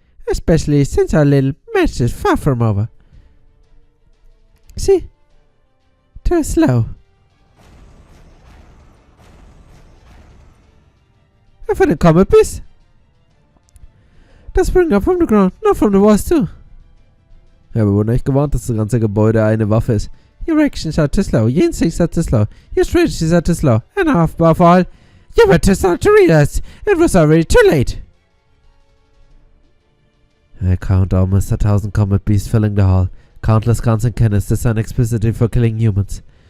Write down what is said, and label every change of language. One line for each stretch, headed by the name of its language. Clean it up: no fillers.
English: Especially since our little match is far from over. See? Too slow. And for the comet piece? Das spring up from the ground, not from the walls too.
German: Ja, wir wurden echt gewarnt, dass das ganze Gebäude eine Waffe ist.
English: Your actions are too slow, your instincts are too slow, your strategies are too slow, and above all, you were too slow to realize it was already too late. I count almost 1,000 comet beasts filling the hall. Countless guns and cannons designed explicitly for killing humans.